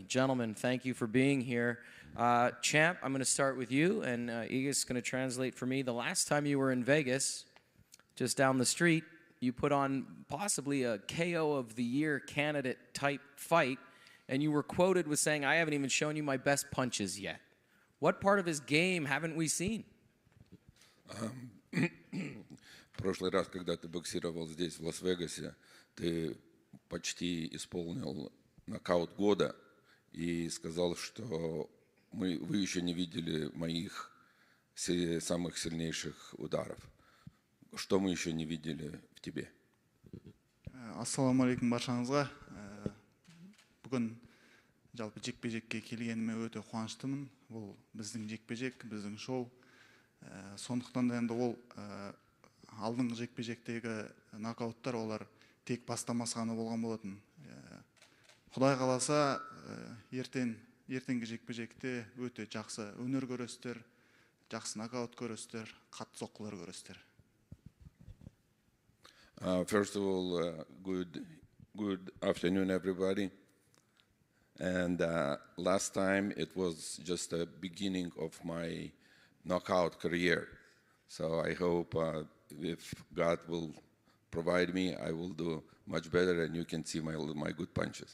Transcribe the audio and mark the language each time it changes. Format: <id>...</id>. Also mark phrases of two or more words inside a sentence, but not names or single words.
<en>Gentlemen, thank you for being here. Champ, I'm going to start with you, and Iga's going to translate for me. The last time you were in Vegas, just down the street, you put on possibly a KO of the Year candidate type fight, and you were quoted with saying, "I haven't even shown you my best punches yet." What part of his game haven't we seen?</en> <ru>В прошлый раз, когда ты боксировал здесь, в Лас-Вегасе, ты почти исполнил нокаут года и сказал, что вы еще не видели моих самых сильнейших ударов. Что мы еще не видели в тебе?</ru> <ar>السلام عليكم</ar> <kk>баршаңызға. Бүгін жалпы жекпе-жекке келгеніме өте қуаныштымын. Бұл біздің жекпе-жек, біздің шоу. Сондықтан да енді ол алдыңғы жекпе-жектегі нокауттар олар тек бастамасы ғана болған болатын. Құдай қаласа, ертеңгі жекпе-жекте өте жақсы өнер көресіздер, жақсы нокаут көресіздер, қатты соққылар көресіздер.</kk> <en>First of all, good afternoon, everybody. And last time it was just the beginning of my knockout career. So I hope if God will provide me, I will do much better and you can see my good punches.</en>